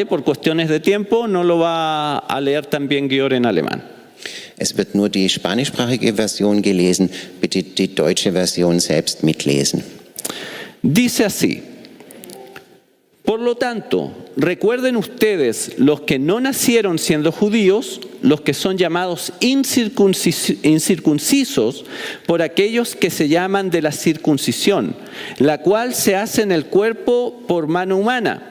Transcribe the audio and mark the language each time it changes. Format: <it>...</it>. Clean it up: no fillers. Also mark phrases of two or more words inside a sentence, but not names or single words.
<es>Por cuestiones de tiempo no lo va a leer también Georg en alemán.</es> <de>Es wird nur die spanischsprachige Version gelesen, bitte die deutsche Version selbst mitlesen.</de> <es>Dice así: Por lo tanto, recuerden ustedes los que no nacieron siendo judíos, los que son llamados incircuncisos por aquellos que se llaman de la circuncisión, la cual se hace en el cuerpo por mano humana.</es>